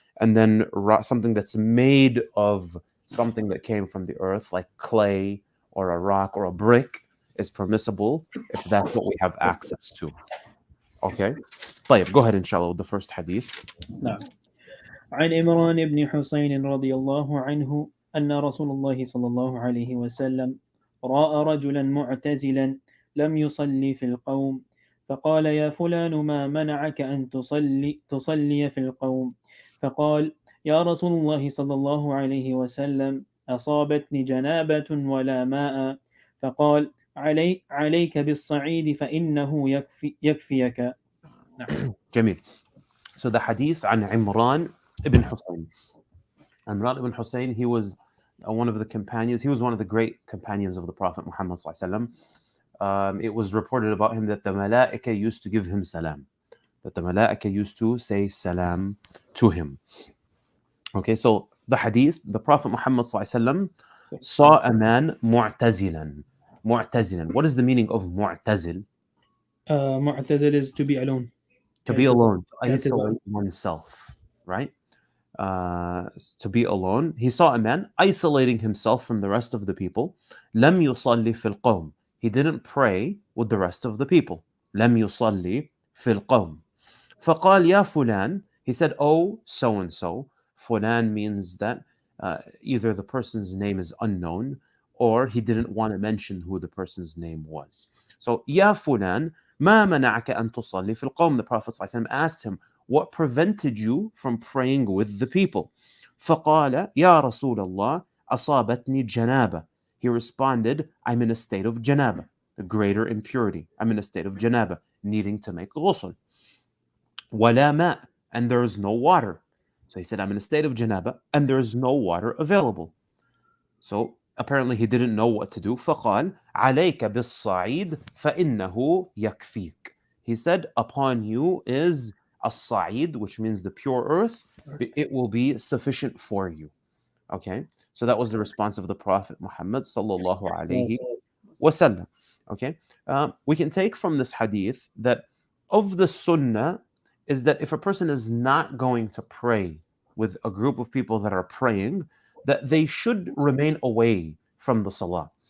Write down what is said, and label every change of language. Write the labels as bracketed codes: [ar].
[en] And then something that's made of something that came from the earth, like clay or a rock or a brick, is permissible if that's what we have access to. Okay. طيب, go ahead inshallah with the first hadith. [ar] نعم. عن عمران بن حسين رضي الله عنه أن رسول الله صلى الله عليه وسلم رأى رجلا معتزلا لم يصلي في القوم فقال يا فلان ما منعك أن تصلي في القوم فقال يا رسول الله صلى الله عليه وسلم أصابتني جنابة ولا ماء فقال عليك بالصعيد فإنه يكفيك. نعم. جميل. [en] So the hadith [ar] عن عمران [en] ibn Husayn. Imran ibn Hussein, he was one of the companions. He was one of the great companions of the Prophet Muhammad sallallahu alaihi wasallam. It was reported about him that the malaika used to give him salam. That the malaika used to say salam to him. Okay, so the hadith, the Prophet Muhammad sallallahu alaihi wasallam saw a man mu'tazilan. Mu'tazilan. What is the meaning of mu'tazil? معتزل is to be alone. To be alone, to [ar] اعتزال. [en] isolate oneself, right? To be alone. He saw a man isolating himself from the rest of the people. [ar] لم يصلي في القوم. [en] He didn't pray with the rest of the people. [ar] لم يصلي في القوم. فقال يا فلان. [en] He said, oh, so and so. فلان means that either the person's name is unknown or he didn't want to mention who the person's name was. [ar] So يا فلان ما منعك أن تصلي في القوم. [en] The Prophet ﷺ asked him, what prevented you from praying with the people? [ar] فقال يا رسول الله أصابتني جنابة. [en] He responded, I'm in a state of janaba, the greater impurity. I'm in a state of janaba, needing to make ghusl. [ar] ولا ماء, [en] and there is no water. So he said, I'm in a state of janaba and there is no water available. So apparently he didn't know what to do. [ar] فقال عليك بالصعيد فإنه يكفيك. [en] He said, upon you is as-sa'id, which means the pure earth. It will be sufficient for you. Okay, so that was the response of the Prophet Muhammad sallallahu alaihi wasallam. Okay, we can take from this hadith that of the sunnah is that if a person is not going to pray with a group of people that are praying, that they should remain away from the salah.